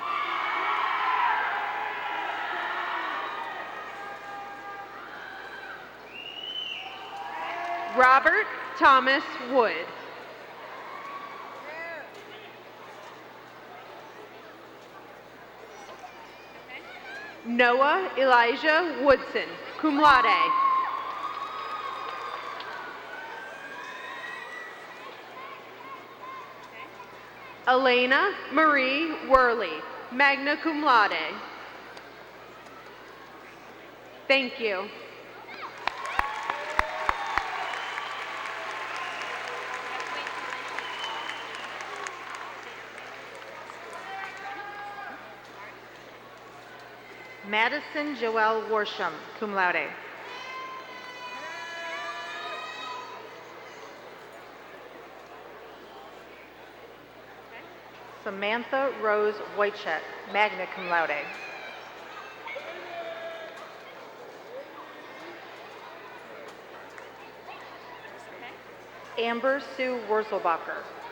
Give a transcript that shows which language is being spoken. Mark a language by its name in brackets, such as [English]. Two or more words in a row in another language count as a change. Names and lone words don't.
[English] Robert Thomas Wood. Noah Elijah Woodson, [Latin] cum laude. [English] Elena Marie Worley, [Latin] magna cum laude. [English] Thank you. Madison Joelle Worsham, [Latin] cum laude. [English] Samantha Rose Wojcik, [Latin] magna cum laude. [English] Amber Sue Wurzelbacher.